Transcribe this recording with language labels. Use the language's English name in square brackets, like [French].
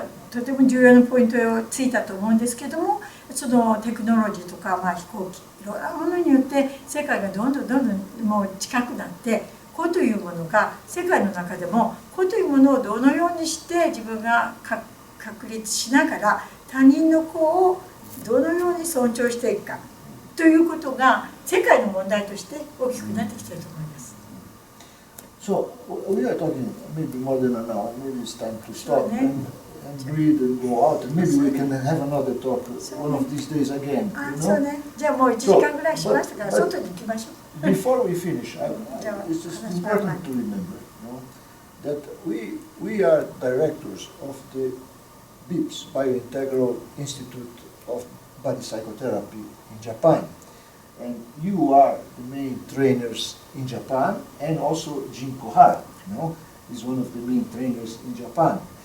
[Japanese] とても重要なポイントをついたと思うんですけども、そのテクノロジーとか、飛行機いろんなものによって世界がどんどんもう近くなって、個というものが世界の中でも個というものをどのようにして自分が確立しながら他人の個をどのように尊重していくかということが世界の問題として大きくなってきていると思います。 [English] So we are talking maybe more than an hour. Maybe it's time to stop and breathe and go out. And maybe we can have another talk one of these days again. [Japanese] そうね。じゃあもう1時間ぐらいしましたから外に行きましょう。 [English] Before we finish, it's just important to remember, that we are directors of the BIPS, Biointegral Institute of Body Psychotherapy in Japan. And you are the main trainers in Japan, and also Jin Kohara, is one of the main trainers in Japan.